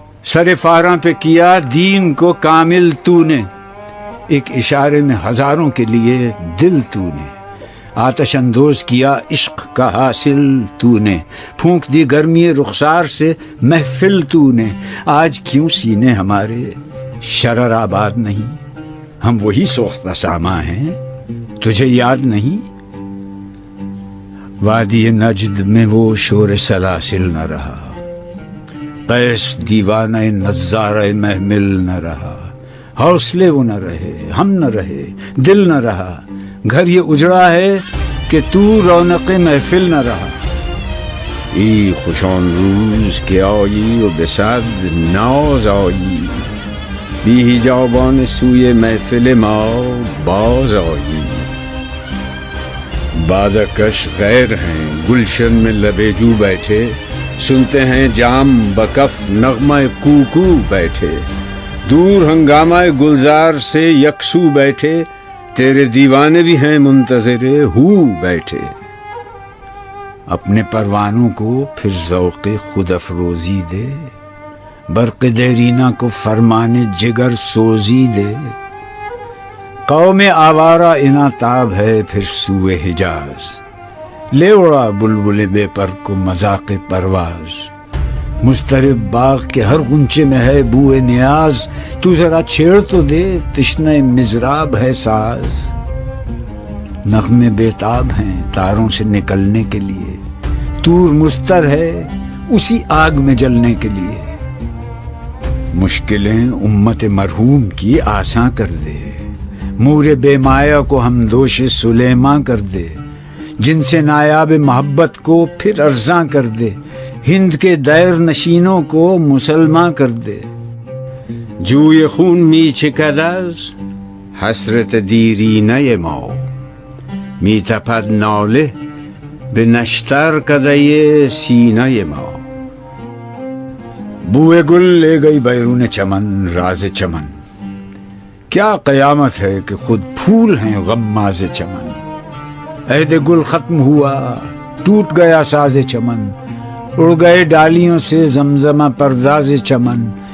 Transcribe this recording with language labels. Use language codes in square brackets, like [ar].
[ur] سر فاراں پہ کیا دین کو کامل تو نے، ایک اشارے میں ہزاروں کے لیے دل تو نے، آتش اندوز کیا عشق کا حاصل تو نے، پھونک دی گرمی رخسار سے محفل تو نے۔ آج کیوں سینے ہمارے شرر آباد نہیں، ہم وہی سوختہ ساما ہیں، تجھے یاد نہیں؟ وادی نجد میں وہ شور سلاسل نہ رہا، قیس دیوانہ نظارہ محمل نہ رہا، حوصلے وہ نہ رہے، ہم نہ رہے، دل نہ رہا، گھر یہ اجڑا ہے کہ تو رونق محفل نہ رہا۔ [fa] ای خوشان روز که آیی و به صد ناز آیی، بی حجابان سوی محفل ما باز آیی. [ur] بادکش غیر ہیں گلشن میں لبے جو بیٹھے، سنتے ہیں جام بکف نغمہ کوکو بیٹھے، دور ہنگامہ گلزار سے یکسو بیٹھے، تیرے دیوانے بھی ہیں منتظر ہو بیٹھے. اپنے پروانوں کو پھر ذوق خود افروزی دے، برق دیرینہ کو فرمان جگر سوزی دے. قوم آوارہ اناتاب ہے پھر سوئے حجاز، لے اڑا بلبل بے پر کو مذاق پرواز. مضطرب باغ کے ہر غنچے میں ہے بوئے نیاز، تو ذرا چھیڑ تو دے تشنہ مضراب ہے ساز. نغمے بےتاب ہیں تاروں سے نکلنے کے لیے، طور مستر ہے اسی آگ میں جلنے کے لیے. مشکلیں امت مرحوم کی آساں کر دے، مور بے مایا کو ہم دوش سلیماں کر دے. جن سے نایاب محبت کو پھر ارزاں کر دے، ہند کے دیر نشینوں کو مسلمان کر دے. [fa] جوی خون می چکد از حسرت دیرینه ما، می تپد ناله به نشتر کدۀ سینه ما. [ur] بوئے گل لے گئی بیرون چمن راز چمن، کیا قیامت ہے کہ خود پھول ہیں غماز چمن. عہد گل ختم ہوا ٹوٹ گیا ساز چمن، اڑ گئے ڈالیوں سے زمزمہ پرداز چمن.